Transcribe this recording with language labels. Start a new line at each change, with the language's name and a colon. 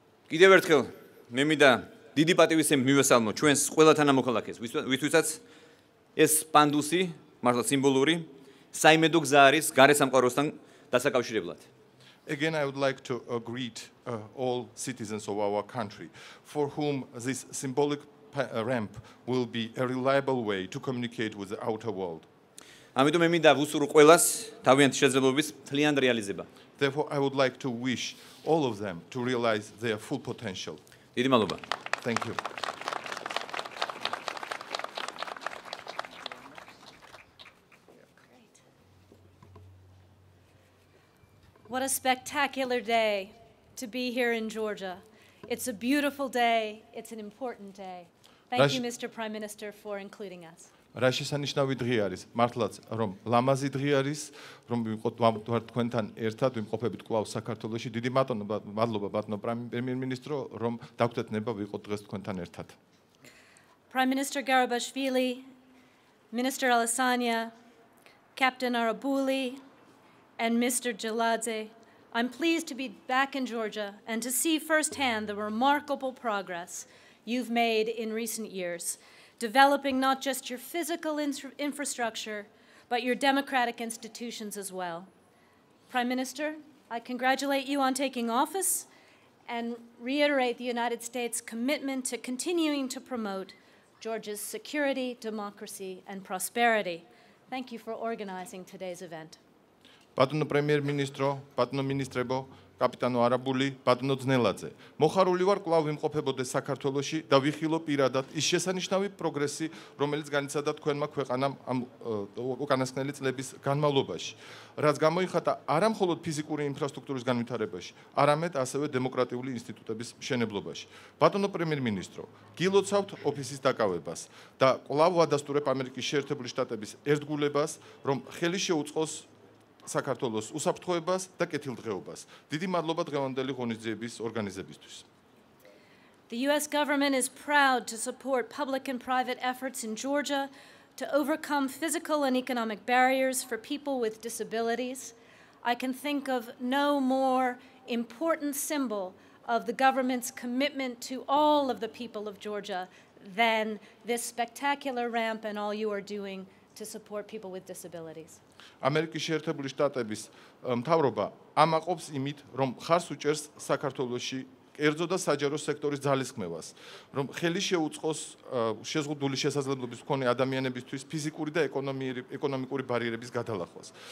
Georgian: კიდევ ერთხელ მე მინდა დიდი პატივისცემით მივესალმო ჩვენს ყველა თანამოქალაქეს, ვისთვისაც ეს პანდუსი, მართლა სიმბოლური, საიმედო გზა არის გარე სამყაროსთან დასაკავშირებლად.
English: Again, I would like to greet all citizens of our country for whom this symbolic ramp will be a reliable way to communicate with the outer world.
Georgian: ამიტომ მე მინდა ვუსურვო ყველას თავიანთი შესაძლებლობის მთლიან რეალიზება.
English: Therefore, I would like to wish all of them to realize their full potential.
Georgian: დიდი მადლობა.
English: Thank you. What a spectacular day to be here in Georgia. It's a beautiful day. It's an important day. Thank you, Mr. Prime Minister, for including us.
Georgian: რა შესანიშნავი დღე არის მართლაც რომ ლამაზი დღე არის რომ ვიყოთ თქვენთან ერთად ვიმყოფებით კვლავ საქართველოში დიდი მადლობა ბატონო პრემიერ-მინისტრო რომ დაგვთეთ ნება ვიყოთ დღეს თქვენთან ერთად
English: Prime Minister Garibashvili, Minister Alesania, Captain Arabuli, and Mr. Jaladze, I'm pleased to be back in Georgia and to see firsthand the remarkable progress you've made in recent years, developing not just your physical infrastructure, but your democratic institutions as well. Prime Minister, I congratulate you on taking office and reiterate the United States' commitment to continuing to promote Georgia's security, democracy, and prosperity. Thank you for organizing today's event.
Georgian: Ბატონო პრემიერ-მინისტრო, ბატონო მინისტრებო, კაპიტანო არაბული, ბატონო ძნელაძე. მოხარული ვარ კვლავ ვიმყოფებოდეს საქართველოში და ვიხილო პირადად ის შესანიშნავი პროგრესი, რომელიც განიცადა თქვენმა ქვეყანამ ამ უკანასკნელი წლების განმავლობაში. რაც გამოიხატა არა მხოლოდ ფიზიკური ინფრასტრუქტურის განვითარებაში, არამედ ასევე დემოკრატიული ინსტიტუტების მშენებლობაში. ბატონო პრემიერ-მინისტრო, გილოცავთ ოფისის დაკავებას და კვლავ ვადასტურებ ამერიკის შეერთებული შტატების ერთგულებას, რომ ხელი შეუწყოს საქართველოს უსაფრთხოებას და კეთილდღეობას. დიდი მადლობა დღევანდელი ღონისძიების ორგანიზებისთვის.
English: The US government is proud to support public and private efforts in Georgia to overcome physical and economic barriers for people with disabilities. I can think of no more important symbol of the government's commitment to all of the people of Georgia than this spectacular ramp and all you are doing to support people with disabilities.
Georgian: ამერიკის შეერთებული შტატების მთავრობა ამაყობს იმით, რომ ხარს უჭერს საქართველოში კერძო და საჯარო სექტორის ძალისხმევას, რომ ხელი შეუწყოს შეზღუდული შესაძლებლობის მქონე ადამიანებისთვის ფიზიკური და ეკონომიკური ბარიერების გადალახვას.